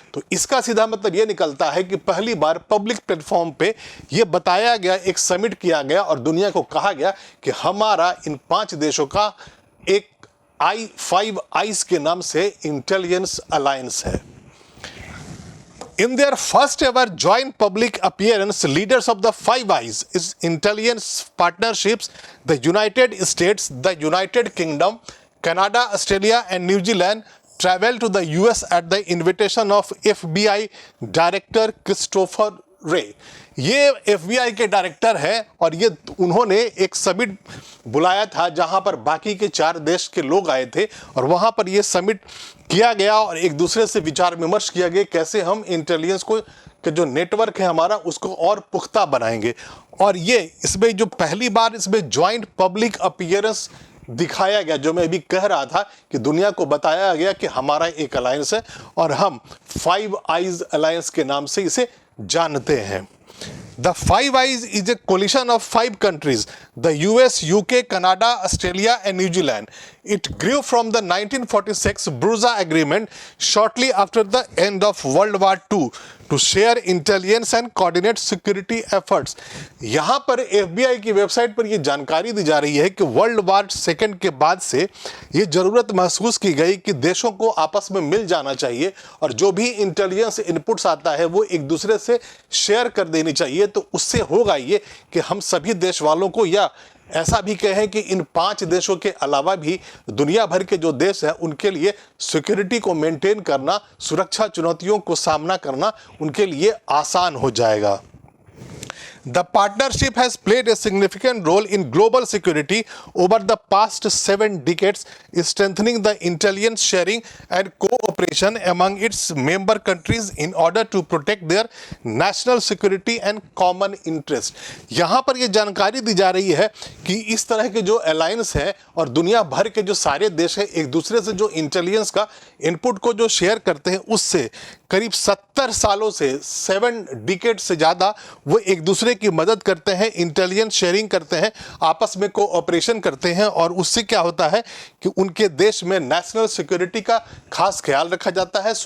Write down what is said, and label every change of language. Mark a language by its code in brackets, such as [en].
[hi] तो इसका सीधा मतलब ये निकलता है कि पहली बार पब्लिक प्लेटफॉर्म पे ये बताया गया, एक समिट किया गया और दुनिया को कहा गया कि हमारा इन 5 देशों का एक 5 आइज के नाम से इंटेलिजेंस अलायंस है। [en] In their first ever joint public appearance, leaders of the 5 eyes is intelligence partnerships, the United States, the United Kingdom, Canada, Australia and New Zealand traveled to the US at the invitation of FBI Director Christopher Wray। [hi] ये FBI के director है और ये उन्होंने एक summit बुलाया था जहां पर बाकी के 4 देश के लोग आए थे, और वहां पर ये समिट किया गया और एक दूसरे से विचार विमर्श किया गया कैसे हम इंटेलिजेंस को के जो नेटवर्क है हमारा उसको और पुख्ता बनाएंगे। और ये इसमें जो पहली बार इसमें ज्वाइंट पब्लिक अपीयरेंस दिखाया गया, जो मैं अभी कह रहा था कि दुनिया को बताया गया कि हमारा एक अलायंस है और हम 5 आइज अलायंस के नाम से इसे जानते हैं। [en] The 5 Eyes is a coalition of 5 countries: the US, UK, Canada, Australia and New Zealand. It grew from the 1946 Brusa Agreement shortly after the end of World War II to share intelligence and coordinate security efforts। [hi] यहाँ पर FBI की website पर ये जानकारी दी जा रही है कि वर्ल्ड वार सेकेंड के बाद से ये ज़रूरत महसूस की गई कि देशों को आपस में मिल जाना चाहिए और जो भी इंटेलिजेंस इनपुट्स आता है वो एक दूसरे से शेयर कर देनी चाहिए। तो उससे होगा ये कि हम सभी देश वालों को, या ऐसा भी कहें कि इन 5 देशों के अलावा भी दुनिया भर के जो देश हैं उनके लिए सिक्योरिटी को मेंटेन करना, सुरक्षा चुनौतियों को सामना करना उनके लिए आसान हो जाएगा। [en] The partnership has played a significant role in global security over the past 7 decades, strengthening the intelligence sharing and cooperation among its member countries in order to protect their national security and common interest. [hi] यहाँ पर ये जानकारी दी जा रही है कि इस तरह के जो अलायंस है और दुनिया भर के जो सारे देश हैं एक दूसरे से जो इंटेलिजेंस का इनपुट को जो शेयर करते हैं उससे करीब 70 सालों से 7 डिकेड से ज़्यादा वो एक दूसरे की मदद करते हैं, इंटेलिजेंस शेयरिंग करते हैं, आपस में कोऑपरेशन करते हैं और उससे क्या होता है कि उनके देश में नेशनल सिक्योरिटी का खास ख्याल रखा जाता है।